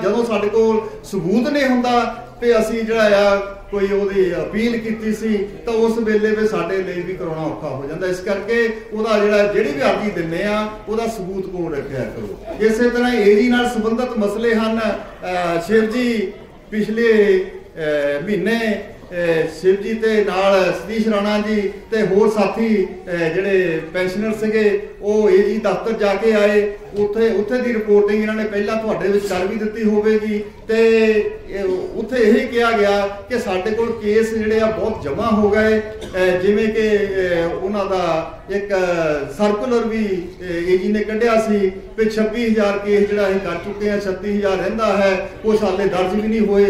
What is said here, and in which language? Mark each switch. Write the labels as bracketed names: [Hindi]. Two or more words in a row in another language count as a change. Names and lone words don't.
[Punjabi] ਜਦੋਂ ਸਾਡੇ ਕੋਲ ਸਬੂਤ ਨਹੀਂ ਹੁੰਦਾ ਤੇ ਅਸੀਂ ਜਿਹੜਾ ਆ ਕੋਈ ਉਹਦੀ ਅਪੀਲ ਕੀਤੀ ਸੀ ਤਾਂ ਉਸ ਵੇਲੇ ਵੀ ਸਾਡੇ ਲਈ ਵੀ ਕਰਾਉਣਾ ਔਖਾ ਹੋ ਜਾਂਦਾ। ਇਸ ਕਰਕੇ ਉਹਦਾ ਜਿਹੜੀ ਵੀ ਅਰਜ਼ੀ ਦਿੰਦੇ ਆ ਉਹਦਾ ਸਬੂਤ ਕੋਲ ਰੱਖਿਆ ਕਰੋ। ਇਸੇ ਤਰ੍ਹਾਂ ਏਜੀ ਨਾਲ ਸੰਬੰਧਿਤ ਮਸਲੇ ਹਨ। ਸ਼ਿਵ ਜੀ ਪਿਛਲੇ ਮਹੀਨੇ ਸ਼ਿਵ ਜੀ ਤੇ ਨਾਲ ਸਤੀਸ਼ ਰਾਣਾ ਜੀ ਤੇ ਹੋਰ ਸਾਥੀ ਜਿਹੜੇ ਪੈਨਸ਼ਨਰ ਸੀਗੇ ਉਹ ਏਜੀ ਦਫ਼ਤਰ ਜਾ ਕੇ ਆਏ। ਉੱਥੇ ਦੀ ਰਿਪੋਰਟਿੰਗ ਇਹਨਾਂ ਨੇ ਪਹਿਲਾਂ ਤੁਹਾਡੇ ਵਿੱਚ ਕਰ ਵੀ ਦਿੱਤੀ ਹੋਵੇਗੀ ਤੇ ਉੱਥੇ ਇਹ ਕਿਹਾ ਗਿਆ ਕਿ ਸਾਡੇ ਕੋਲ ਕੇਸ ਜਿਹੜੇ ਆ ਬਹੁਤ ਜਮ੍ਹਾਂ ਹੋ ਗਏ, ਜਿਵੇਂ ਕਿ ਉਹਨਾਂ ਦਾ ਇੱਕ ਸਰਕੂਲਰ ਵੀ ਏਜੀ ਨੇ ਕੱਢਿਆ ਸੀ ਕਿ 26000 ਕੇਸ ਜਿਹੜਾ ਅਸੀਂ ਕਰ ਚੁੱਕੇ ਹਾਂ, 36000 ਰਹਿੰਦਾ ਹੈ, ਕੁਛ ਹਾਲੇ ਦਰਜ ਵੀ ਨਹੀਂ ਹੋਏ।